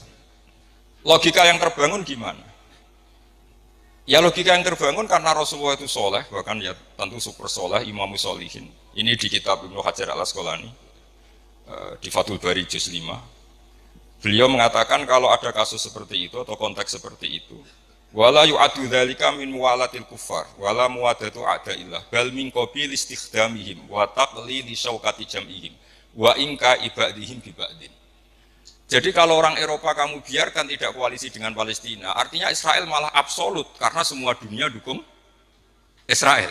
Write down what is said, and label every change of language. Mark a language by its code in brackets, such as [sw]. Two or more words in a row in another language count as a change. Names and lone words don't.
[id] Logika yang terbangun gimana? Ya logika yang terbangun karena Rasulullah itu soleh, bahkan ya tentu super soleh, imam solihin. Ini di kitab Ibnu Hajar al-Asqalani, di Fathul Bari juz 5. Beliau mengatakan kalau ada kasus seperti itu atau konteks seperti itu, [ar] ولا يعد ذلك من موالاة الكفار ولا موادة أعداء الله بل من قبيل استخدامهم وتقليل شوكة جمعهم وإنكاء عبادهم ببعض. [id] Jadi kalau orang Eropa kamu biarkan tidak koalisi dengan Palestina, artinya Israel malah absolut karena semua dunia dukung Israel.